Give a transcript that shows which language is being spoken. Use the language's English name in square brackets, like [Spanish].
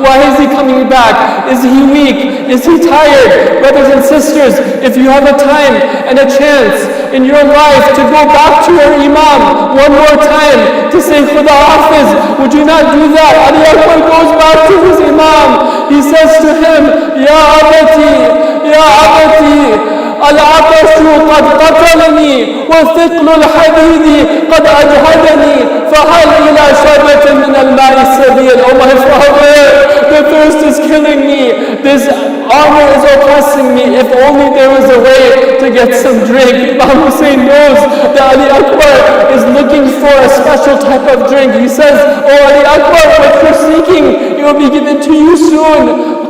[English] Why is he coming back? Is he weak? Is he tired? Brothers and sisters, if you have a time and a chance in your life to go back to your Imam one more time to say, "Khuda Hafiz," would you not do that? Ali Akbar goes back to his Imam. He says to him, [Arabic] "Ya Abati, Ya Abati, العطش قد قتلني وثقل الحديد قد أجهدني فهل إلى شربة من الماء السبيل." [English] Oh my father, the thirst is killing me. This armor is oppressing me. If only there was a way to get some drink. Imam Hussein knows that Ali Akbar is looking for a special type of drink. He says, "Oh Ali Akbar, what you're seeking, it will be given to you soon.